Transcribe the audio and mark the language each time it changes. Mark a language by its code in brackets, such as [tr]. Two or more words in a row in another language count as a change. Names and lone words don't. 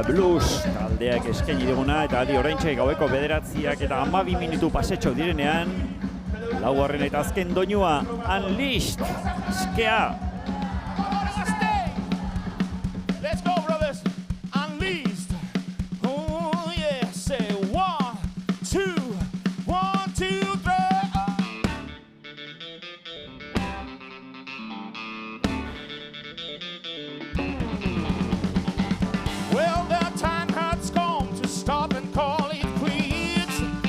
[eu] Blues taldeak eskaini diguna, eta aldi oraintxe gaueko 9 eta 12 minutu pasetxo direnean, laugarren eta azken doinua Unleashed, skea. [en] Let's go, brothers. Unleashed. Oh yeah, say 1, 2, 1, 2, 3. Well, the time has come to stop and call it quits.